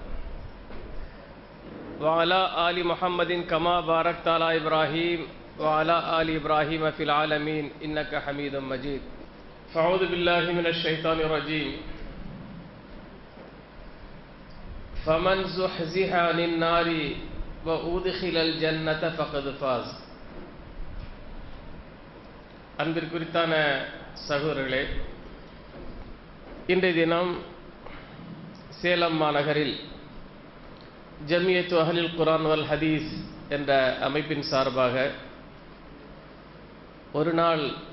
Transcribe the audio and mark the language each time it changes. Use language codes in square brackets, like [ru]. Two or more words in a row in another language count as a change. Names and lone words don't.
[ar] وعلى آل محمد كما باركت على إبراهيم وعلى آل إبراهيم في العالمين إنك حميد مجيد فأعوذ بالله من الشيطان الرجيم فمن زحزح عن النار وأدخل الجنة فقد فاز [ta] அன்பிற்குரித்தான சகோதரர்களே, இன்றைய தினம் சேலம் மாநகரில் ஜமியத்து அஹ்லில் குர்ஆன் வல் ஹதீஸ் என்ற அமைப்பின் சார்பாக ஒரு நாள்